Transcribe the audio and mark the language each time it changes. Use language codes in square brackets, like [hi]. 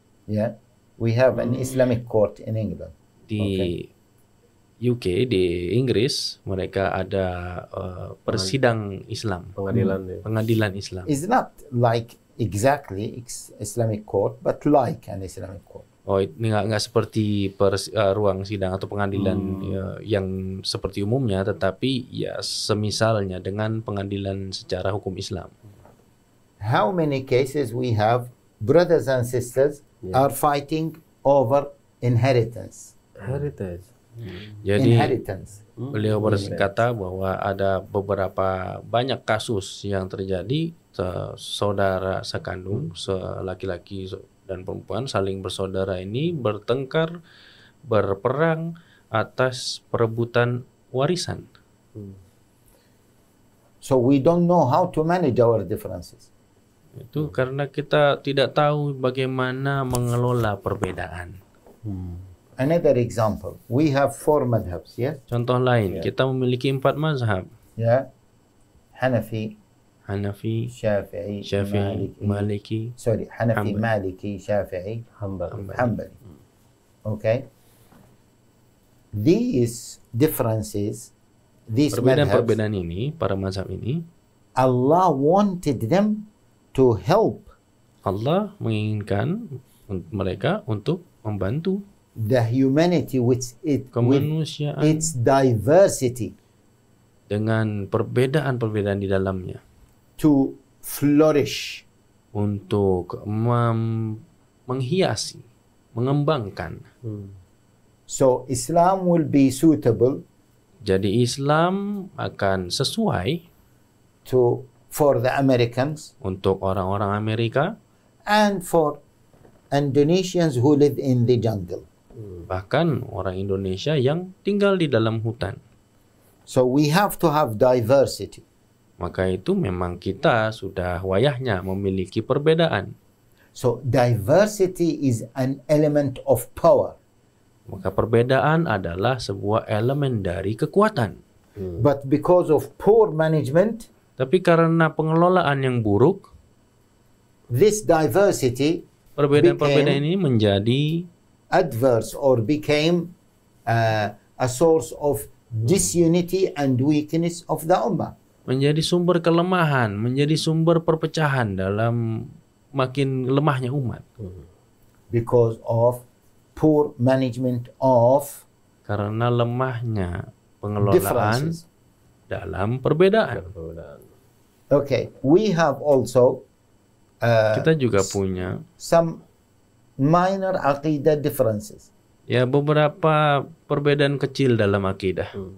[en] Yeah, we have an Islamic court in England. [id] Di UK, di Inggris, mereka ada persidang Islam, pengadilan Islam. [en] It's not like exactly Islamic court, but like an Islamic court. [id] Oh, ini nggak seperti ruang sidang atau pengadilan yang seperti umumnya, tetapi ya semisalnya dengan pengadilan secara hukum Islam. [en] How many cases we have brothers and sisters are fighting over inheritance? [id] Jadi beliau berkata bahwa ada beberapa banyak kasus yang terjadi saudara sekandung, laki-laki dan perempuan saling bersaudara ini bertengkar, berperang atas perebutan warisan. [en] So we don't know how to manage our differences. [id] Itu karena kita tidak tahu bagaimana mengelola perbedaan. [en] Another example, we have 4 madhabs, yes? [id] Contoh lain, kita memiliki 4 mazhab. [en] Yeah. Hanafi, Shafi'i, Maliki. Sorry, Hanafi, Hanbali. Maliki, Shafi'i, Hanbali. Hanbali. Okay. These differences, these madhabs, [id] Perbedaan-perbedaan ini, para mazhab ini, [en] Allah wanted them to help [id] Allah menginginkan mereka untuk membantu [en] the humanity with [id] kemanusiaan [en] its diversity [id] dengan perbedaan-perbedaan di dalamnya [en] to flourish. [id] untuk menghiasi, mengembangkan. [en] So Islam will be suitable [id] Jadi Islam akan sesuai [en] for the Americans [id] untuk orang-orang Amerika [en] and for Indonesians who live in the jungle. [id] bahkan orang Indonesia yang tinggal di dalam hutan. [en] So we have to have diversity. [id] Maka itu memang kita sudah wayahnya memiliki perbedaan. [en] So diversity is an element of power. [id] Maka perbedaan adalah sebuah elemen dari kekuatan. [en] But because of poor management, [id] Tapi karena pengelolaan yang buruk, [en] this diversity [id] perbedaan-perbedaan ini menjadi [en] adverse or became a source of disunity and weakness of the ummah. [id] menjadi sumber kelemahan, menjadi sumber perpecahan dalam makin lemahnya umat. [en] Because of poor management of [id] Karena lemahnya pengelolaan [en] differences. [id] dalam perbedaan. [en] Okay, we have also [id] Kita juga punya [en] some minor aqidah differences. [id] ya beberapa perbedaan kecil dalam akidah.